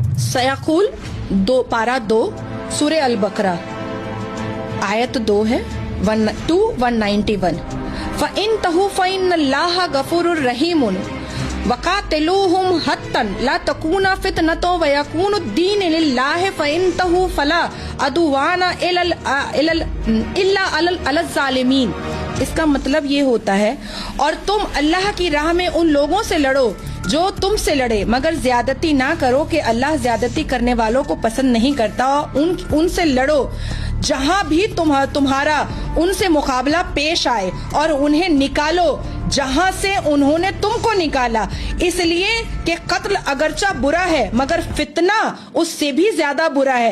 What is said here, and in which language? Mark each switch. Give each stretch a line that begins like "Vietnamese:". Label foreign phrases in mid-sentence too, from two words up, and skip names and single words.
Hindi: सयकुल 2 पारा 2 सूरे अल बकरा आयत 2 है 191
Arabic: فإن انتهوا فإن الله غفور رحيم وقاتلوهم حتى لا تكون فتنة ويكون الدين لله فإن انتهوا فلا عدوان إلا على الظالمين.
Hindi: इसका मतलब ये होता है और तुम अल्लाह की राह में उन लोगों से लड़ो जो तुमसे लड़े, मगर ज्यादती ना करो कि अल्लाह ज्यादती करने वालों को पसंद नहीं करता। उनसे लड़ो जहां भी तुम्हारा उनसे मुकाबला पेश आए और उन्हें निकालो जहां से उन्होंने तुमको निकाला, इसलिए कि कत्ल अगरचा बुरा है मगर फितना उससे भी ज्यादा बुरा है।